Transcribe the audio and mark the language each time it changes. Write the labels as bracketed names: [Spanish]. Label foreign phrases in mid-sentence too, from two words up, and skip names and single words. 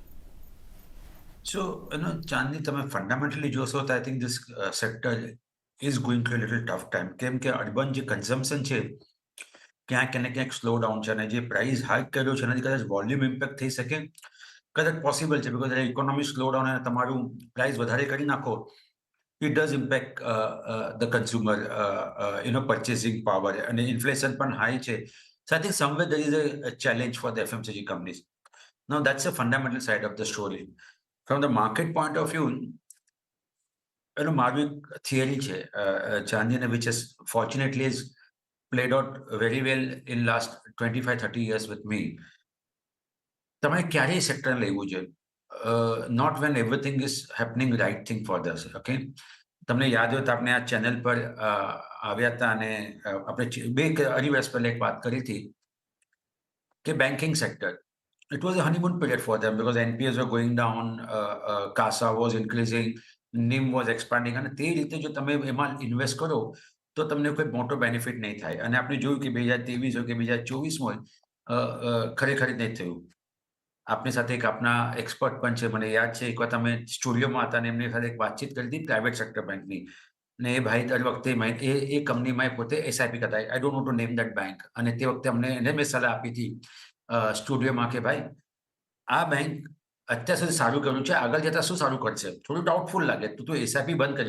[Gujarati] So, ચાંદની તમે ફંડામેન્ટલી જોશો તો [English] I think this sector is going through little tough time, [Gujarati] કેમ કે અર્બન જે કન્ઝમ્પશન છે ક્યાંક ને ક્યાંક [English] slow down [Gujarati] છે, અને જે [English] price hike [Gujarati] કર્યો છે એનાથી કદાચ [English] volume impact [Gujarati] થઈ શકે, કદાચ પોસિબલ છે, [English] because economy slow down [Gujarati] અને તમારું પ્રાઇસ વધારે કરી નાખો, [English] it does impact the consumer purchasing power, and inflation પણ high છે. So I think somewhere there is a challenge for the FMCG companies. Now that's a fundamental side of the story. From the market point of view, [Gujarati] મારું એક થિયરી છે ચાંદીને, [English] which has fortunately is played out very well in last 25-30 years with me. [Gujarati] તમારે ક્યારેય સેક્ટર લેવું છે, [English] not when everything is happening right thing for us. [Gujarati] Okay, તમને યાદ હોય તો આપણે આ ચેનલ પર આવ્યા હતા અને આપણે 2 વર્ષ પહેલા એક વાત કરી હતી કે બેન્કિંગ સેક્ટર, [English] it was a honeymoon period for them because NPAs were going down, CASA was increasing, NIM was expanding, [Gujarati] અને તે રીતે જો તમે એમાં ઇન્વેસ્ટ કરો તો તમને કોઈ મોટો બેનિફિટ નહીં થાય. અને આપણે જોયું કે 2023 હોય કે 2024 હોય, ખરેખર નહીં થયું. આપની સાથે એક આપના એક્સપર્ટ પણ છે, મને યાદ છે એકવાર તમે સ્ટુડિયોમાં હતા અને એમની સાથે એક વાતચીત કરી હતી [English] private sector bankની, [Gujarati] અને એ ભાઈ દર વખતે એ કંપનીમાં પોતે એસઆઈપી કરતા, [English] I don't know to name that bank, [Gujarati] અને તે વખતે અમને એને મેં સલાહ આપી હતી સ્ટુડિયોમાં કે ભાઈ આ બેંક અત્યાર સુધી સારું કર્યું છે, આગળ જતા શું સારું કરશે, થોડું ડાઉટફુલ લાગે તો તું એસઆઈપી બંધ કરજે.